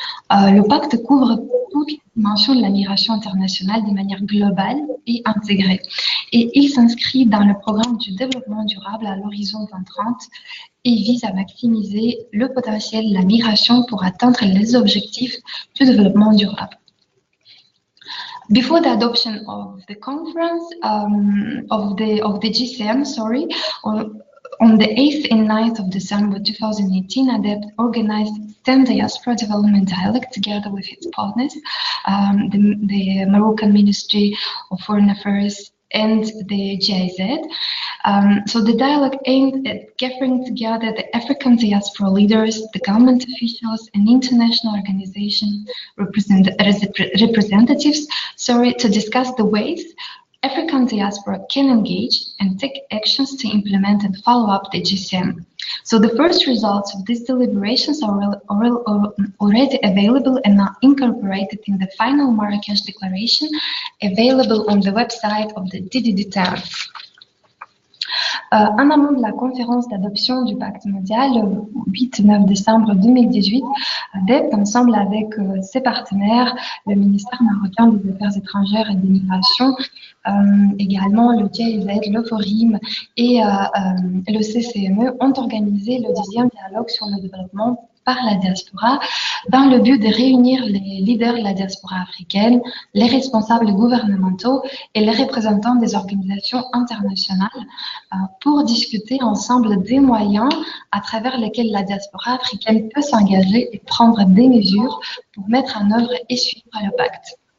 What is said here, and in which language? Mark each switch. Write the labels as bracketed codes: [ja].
[fr] Le pacte couvre toutes les dimensions de la migration internationale de manière globale et intégrée. Et il s'inscrit dans le programme du développement durable à l'horizon 2030 et vise à maximiser le potentiel de la migration pour atteindre les objectifs du développement durable. [en] Before the adoption of the conference of the GCM, on the 8th and 9th of December 2018, ADEPT organized 10 Diaspora Development Dialogue together with its partners, the Moroccan Ministry of Foreign Affairs and the GIZ. So the dialogue aimed at gathering together the African diaspora leaders, the government officials, and international organization representatives, to discuss the ways African diaspora can engage and take actions to implement and follow up the GCM. So the first results of these deliberations are already available and are incorporated in the final Marrakech Declaration, available on the website of the DDD10. [fr] En amont de la conférence d'adoption du pacte mondial, le 8-9 décembre 2018, ADEPT, ensemble avec ses partenaires, le ministère marocain des Affaires étrangères et des Migrations, également le GIZ, le Forim et le CCME, ont organisé le 10e dialogue sur le développement par la diaspora dans le but de réunir les leaders de la diaspora africaine, les responsables gouvernementaux et les représentants des organisations internationales pour discuter ensemble des moyens à travers lesquels la diaspora africaine peut s'engager et prendre des mesures pour mettre en œuvre et suivre le pacte.